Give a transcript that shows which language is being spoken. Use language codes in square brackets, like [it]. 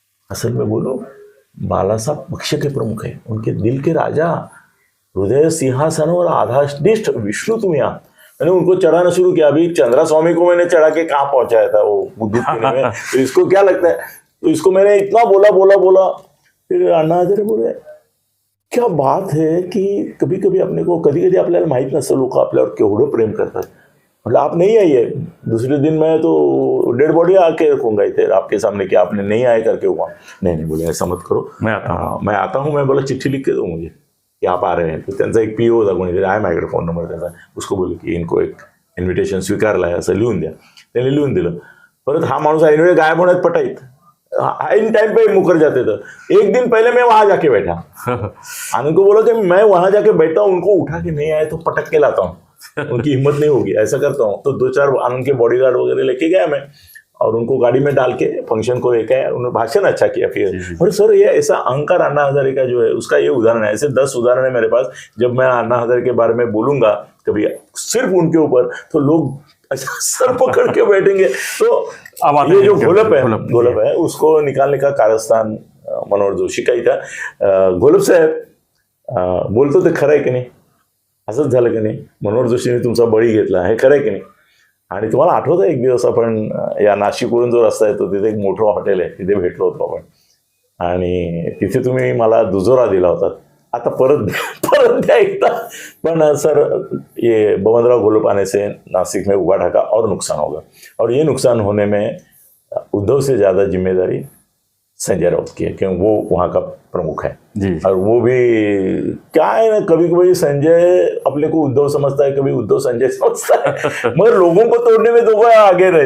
[hi] असल में बोलो बाला साहब पक्ष के प्रमुख है, उनके दिल के राजा, हृदय सिंहासन और आधारनिष्ठ विष्णु तुम यहाँ। मैंने उनको चढ़ाना शुरू किया। अभी चंद्रा स्वामी को मैंने चढ़ा के कहाँ पहुंचाया था वो दूध पीने में, तो इसको क्या लगता है, तो इसको मैंने इतना बोला। फिर अण्णा हजारे बोले क्या बात है कि [mr] कभी कधी कधी आपल्याला माहित नसतं लोक आपल्यावर केवढं प्रेम करतात। [hi] मतलब आप नहीं आइए, दूसरे दिन मैं तो डेड बॉडी आके रखूंगा इधर आपके सामने कि आपने नहीं आए करके हुआ। नहीं बोले ऐसा मत करो, मैं आता हूँ। मैं बोला चिट्ठी लिख के दो मुझे कि आप आ रहे हैं। [mr] तो त्यांचा एक पीओ होता कोणीतरी, आहे माझ्याकडे फोन नंबर त्याचा, [hi] उसको बोले की [mr] इनको एक इन्व्हिटेशन स्वीकारलं आहे असं लिहून द्या। त्याने लिहून दिलं। परत हा माणूस ऐनवेळी गायब होण्यात पटाईत, [hi] इन टाइम पे मुकर जाते थे। एक दिन पहले मैं वहां जाके बैठा, आनंद को बोला कि मैं वहां जाके बैठा हूँ, उनको उठा के नहीं आए तो पटक के लाता हूँ, उनकी हिम्मत नहीं होगी, ऐसा करता हूँ। तो 2-4 आनंद के बॉडीगार्ड वगैरह लेके गया मैं, और उनको गाड़ी में डाल के फंक्शन को लेके आया। उन्होंने भाषण अच्छा किया फिर। और सर ये ऐसा अहंकार अन्ना हजारे का जो है उसका ये उदाहरण है। ऐसे 10 उदाहरण है मेरे पास। जब मैं अन्ना हजारे के बारे में बोलूंगा कभी सिर्फ उनके ऊपर, तो लोग अच्छा सर पकड़ के बैठेंगे। तो ये जो गोलब है उसको निकालने का कारस्थान मनोहर जोशी का ही था। [mr] गोलब साहेब बोलतो ते खरं आहे की नाही, असंच झालं की नाही, मनोहर जोशीने तुमचा बळी घेतला, हे खरं आहे की नाही? आणि तुम्हाला आठवतं एक दिवस आपण या नाशिकवरून जो रस्ता येतो तिथे एक मोठं हॉटेल आहे, तिथे भेटलो होतो आपण आणि तिथे तुम्ही मला दुजोरा दिला होता. आता परत द्या एकदा. [hi] पण सर, ये बबनराव घोलप आने से नासिक में उगा ढाका और नुकसान होगा, और ये नुकसान होने में उद्धव से ज़्यादा जिम्मेदारी संजय राउत की है, क्योंकि वो वहाँ का प्रमुख है जी। और वो भी क्या है ना, कभी कभी संजय अपने को उद्धव समझता है, कभी उद्धव संजय समझता है, मगर लोगों को तोड़ने में तो वो आगे रहते